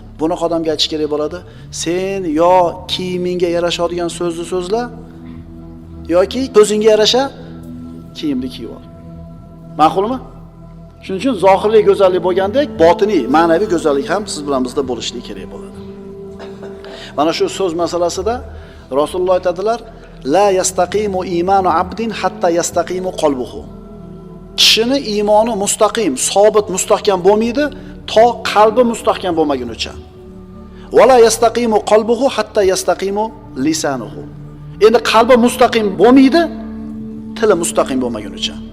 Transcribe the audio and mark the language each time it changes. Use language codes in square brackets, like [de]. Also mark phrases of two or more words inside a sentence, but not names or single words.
[uz] Bunaqa odamga aytish kerak bo'ladi, sen yo kiyimingga yarashadigan so'zni so'zla, yoki ko'zingga yarasha kiyimni kiyib ol. Ma'qulmi? Shuning uchun zohirlik go'zallik bo'lgandek, botiniy, ma'naviy go'zallik ham siz bilan bizda bo'lishligi kerak bo'ladi. Mana shu so'z masalasida Rasululloh aytadilar, [ar] لا يستقيم إيمان عبد حتى يستقيم قلبه. [uz] Kishini iymoni mustaqim, sobit, mustahkam bo'lmaydi, to qalbi mustahkam bo'lmagunicha. [ar] ولا يستقيم قلبه حتى يستقيم لسانه. [uz] Endi qalbi mustaqim bo'lmaydi, tili mustaqim bo'lmagunicha.